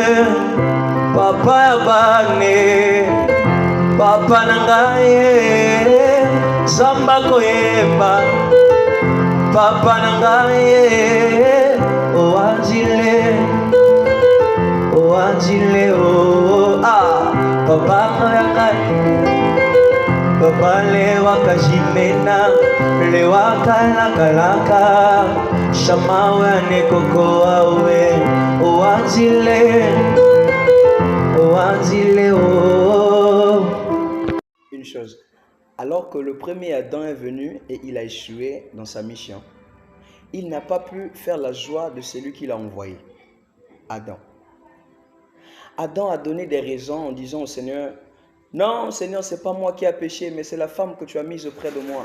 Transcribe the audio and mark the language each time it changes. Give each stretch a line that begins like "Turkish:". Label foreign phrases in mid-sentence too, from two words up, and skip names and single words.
Lingala: Papa yabane, papa nangaye. Samba koyemba, papa nangaye, oanzile, oh, ah, papa nangaye, papa lewa kajimena, lewa kalakalaka, shamawe anekoko awe, oanzile, oh.
French: une chose. Alors que le premier Adam est venu et il a échoué dans sa mission, il n'a pas pu faire la joie de celui qui l'a envoyé, Adam. Adam a donné des raisons en disant au Seigneur, « Non, Seigneur, ce n'est pas moi qui ai péché, mais c'est la femme que tu as mise auprès de moi.